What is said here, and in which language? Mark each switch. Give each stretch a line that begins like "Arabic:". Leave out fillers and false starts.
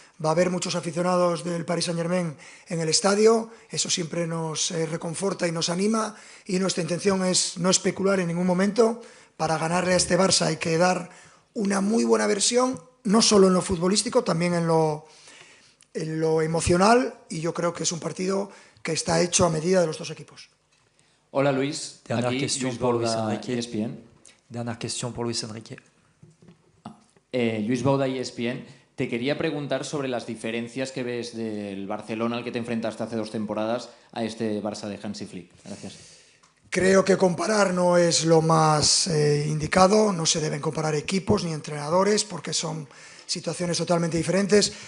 Spanish: Va a haber muchos aficionados del Paris Saint-Germain en el estadio, eso siempre nos reconforta y nos anima y nuestra intención es no especular en ningún momento. Para ganarle a este Barça hay que dar una muy buena versión, no solo en lo futbolístico, también en lo emocional, y yo creo que es un partido que está hecho a medida de los dos equipos. Hola Luis,
French: Dernière question pour Luis Enrique. ESPN. Dernière question pour Luis Enrique. Luis Bauda, ESPN.
Spanish: Te quería preguntar sobre las diferencias que ves del Barcelona al que te enfrentaste hace 2 temporadas a este Barça de Hansi Flick. Gracias. Creo que comparar no es lo más indicado, no se deben comparar equipos ni entrenadores porque son situaciones totalmente diferentes.